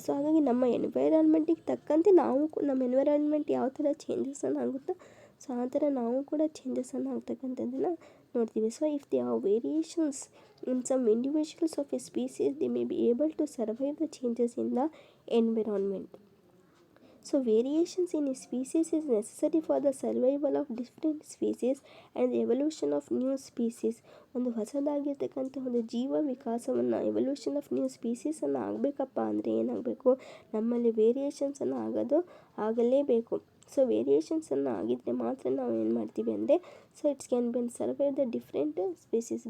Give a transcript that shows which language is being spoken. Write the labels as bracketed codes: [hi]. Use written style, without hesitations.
[kn] So ಹಾಗಾಗಿ ನಮ್ಮ ಎನ್ವೈರನ್ಮೆಂಟಿಗೆ ತಕ್ಕಂತೆ ನಾವು ನಮ್ಮ ಎನ್ವೈರನ್ಮೆಂಟ್ ಯಾವ ಥರ ಚೇಂಜಸ್ಸನ್ನು ಆಗುತ್ತೋ ಸೊ ಆ ಥರ ನಾವು ಕೂಡ ಚೇಂಜಸ್ಸನ್ನು ಆಗ್ತಕ್ಕಂಥದ್ದನ್ನು ನೋಡ್ತೀವಿ. [en] So if they are variations in some individuals of a species they may be able to survive the changes in the environment. So variations in a species is necessary for the survival of different species and the evolution of new species. [kn] ಒಂದು ಹೊಸದಾಗಿರ್ತಕ್ಕಂಥ ಒಂದು ಜೀವ ವಿಕಾಸವನ್ನು, evolution of new ಸ್ಪೀಸೀಸನ್ನು ಆಗಬೇಕಪ್ಪ ಅಂದರೆ ಏನಾಗಬೇಕು, ನಮ್ಮಲ್ಲಿ ವೇರಿಯೇಷನ್ಸನ್ನು ಆಗಲೇಬೇಕು. So ವೇರಿಯೇಷನ್ಸನ್ನು ಆಗಿದ್ದರೆ ಮಾತ್ರ ನಾವು ಏನು ಮಾಡ್ತೀವಿ ಅಂದರೆ so [en] It's can been survive the different species.